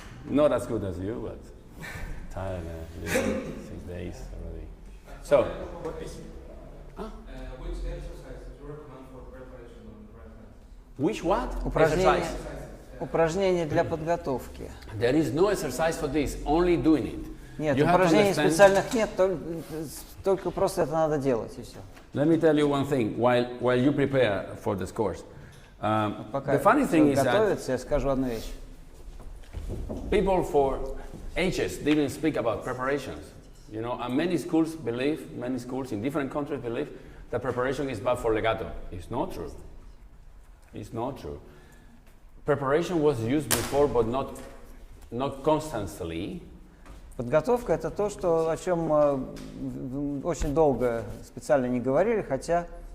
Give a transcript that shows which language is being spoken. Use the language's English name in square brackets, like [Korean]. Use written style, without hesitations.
[English] Not as good as you, but tired. 6 days already. So, which exercise do you recommend for preparation on the right hand? Which what? Exercise. [Russian] Упражнения для подготовки. [English] There is no exercise for this. Only doing it. [Russian] Нет, упражнений специальных нет, только просто это надо делать и все. [English] Let me tell you one thing. While you prepare for this course, the funny thing is that [Russian] я скажу одну вещь. [English] People for ages didn't speak about preparations, you know, and many schools in different countries believe that preparation is bad for legato. It's not true. It's not true. Preparation was used before, but not constantly. [Russian] Подготовка — это то, о чем очень долго специально не говорили, хотя